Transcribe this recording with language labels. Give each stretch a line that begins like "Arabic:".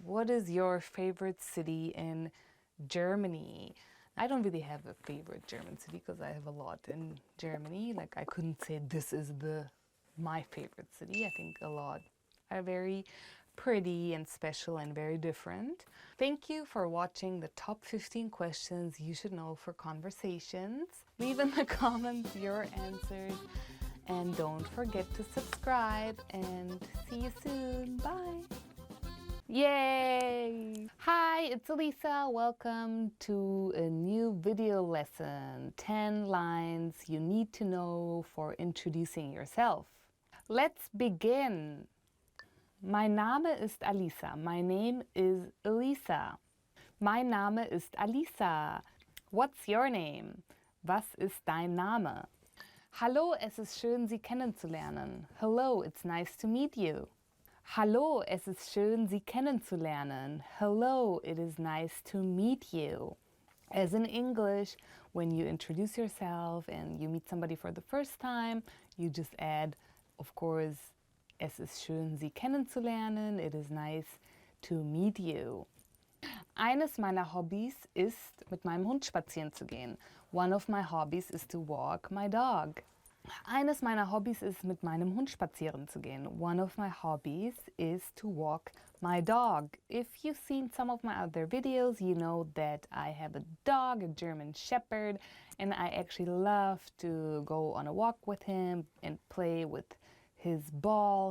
English: What is your favorite city in Germany? I don't really have a favorite German city because I have a lot in Germany. Like, I couldn't say this is my favorite city. I think a lot are very pretty and special and very different. Thank you for watching the top 15 questions you should know for conversations. Leave in the comments your answers, and don't forget to subscribe, and see you soon. Bye. Yay! Hi, it's Elisa. Welcome to a new video lesson, 10 lines you need to know for introducing yourself. Let's begin.
German: Mein Name ist Alisa.
English: My name is Elisa.
German: Mein Name ist Alisa.
English: What's your name?
German: Was ist dein Name? Hallo, es ist schön, Sie kennenzulernen.
English: Hello, it's nice to meet you.
German: Hallo, es ist schön, Sie kennenzulernen.
English: Hello, it is nice to meet you. As in English, when you introduce yourself and you meet somebody for the first time, you just add, of course,
German: es ist schön, Sie kennenzulernen.
English: It is nice to meet you.
German: Eines meiner Hobbys ist, mit meinem Hund spazieren zu gehen.
English: One of my hobbies is to walk my dog.
German: Eines meiner Hobbys ist, mit meinem Hund spazieren zu gehen.
English: One of my hobbies is to walk my dog. If you've seen some of my other videos, you know that I have a dog, a German Shepherd, and I actually love to go on a walk with him and play with his ball.